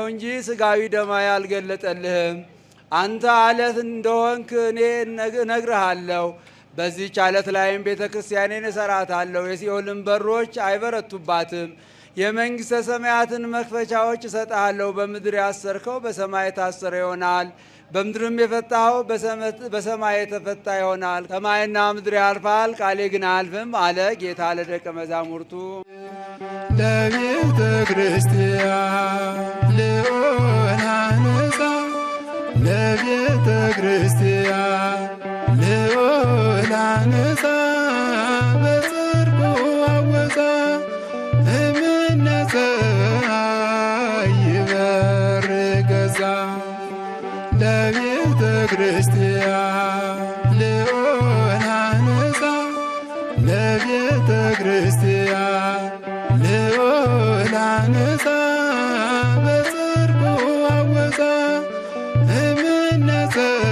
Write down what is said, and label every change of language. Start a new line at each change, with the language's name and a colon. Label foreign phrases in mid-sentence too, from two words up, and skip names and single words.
Amharic: እንጂ ሥጋዊ ደማዊ አልገለጠልህም። አንተ አለት እንደሆንክ እኔ እነግርሃለሁ። በዚህች አለት ላይም ቤተ ክርስቲያኔን እሰራታለሁ፣ የሲኦልን በሮች አይበረቱባትም። የመንግሥተ ሰማያትን መክፈቻዎች እሰጥሃለሁ። በምድር ያሰርከው በሰማይ የታሰረ ይሆናል፣ በምድርም የፈታኸው በሰማይ የተፈታ ይሆናል። ሰማይና ምድር ያልፋል፣ ቃሌ ግን አያልፍም አለ ጌታ ለደቀ መዛሙርቱ።
Geez: ለቤተ ክርስቲያን ልዑል አንጻ ለቤተ ክርስቲያን ልዑል አንጻ በጽድቁ አወፃ እምነጸ ይበር ገዛ ለቤተ ክርስቲያን ልዑል አንጻ ለቤተ ክርስቲያን ልዑል አንጻ በጽድቁ አወፃ እምነጸ